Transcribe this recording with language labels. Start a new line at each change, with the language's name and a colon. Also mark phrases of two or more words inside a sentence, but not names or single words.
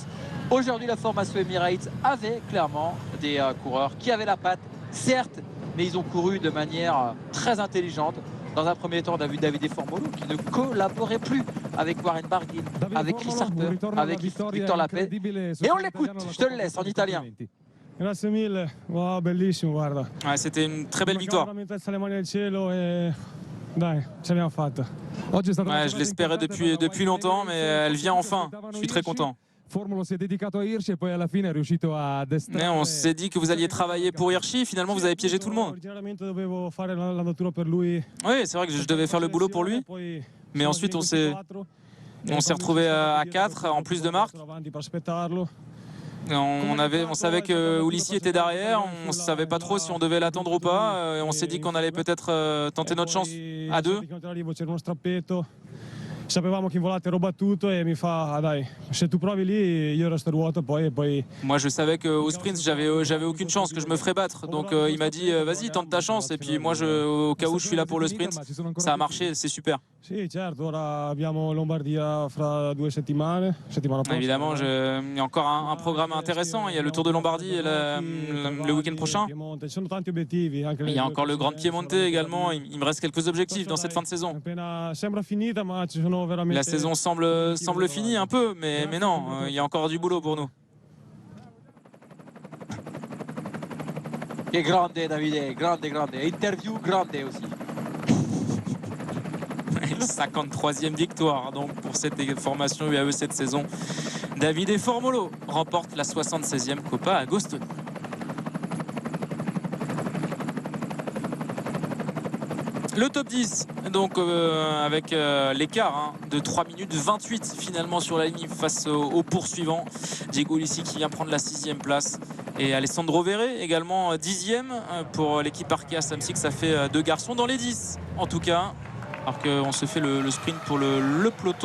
French: Aujourd'hui, la formation Emirates avait clairement des coureurs qui avaient la patte, certes, mais ils ont couru de manière très intelligente. Dans un premier temps, on a vu Davide Formolo qui ne collaborait plus avec Warren Barguil, avec Chris Harper, avec Victor Lafay. Et on l'écoute, je te le laisse en italien.
Italian: Grazie mille, wow, bellissimo, guarda.
French: C'était une très belle victoire. Je l'espérais depuis longtemps, mais elle vient enfin. Je suis très content. Mais on s'est dit que vous alliez travailler pour Hirschi, finalement vous avez piégé tout le monde. Oui, c'est vrai que je devais faire le boulot pour lui, mais ensuite on s'est retrouvé à 4 en plus de Marc. On savait que Ulissi était derrière, on ne savait pas trop si on devait l'attendre ou pas. On s'est dit qu'on allait peut-être tenter notre chance à 2.
Italian: Sapevamo qu'Involate ero battuto e mi fa dai, se tu provi lì io resto ruoto poi.
French: Moi je savais qu'au sprint j'avais aucune chance, que je me ferais battre. Donc il m'a dit vas-y tente ta chance et puis moi au cas où je suis là pour le sprint, ça a marché, c'est super.
Italian: Sì, certo, ora abbiamo Lombardia fra 2 settimane, settimana prossima.
French: Évidemment, il y a encore un programme intéressant, il y a le Tour de Lombardie le week-end prochain. Il y a encore le Grand Piemonte également, il me reste quelques objectifs dans cette fin de saison. La saison semble finie un peu, mais non, il y a encore du boulot pour nous.
Italian: Che grande Davide, grande.
French: Interview grande aussi. 53e victoire donc pour cette formation UAE cette saison. Davide Formolo remporte la 76e Coppa Agostoni. Le top 10, donc avec l'écart de 3 minutes 28 finalement sur la ligne face au poursuivant. Diego Ulissi qui vient prendre la 6e place. Et Alessandro Verret également 10e pour l'équipe Arkea Samsic. Ça fait 2 garçons dans les 10 en tout cas. Alors qu'on se fait le sprint pour le peloton.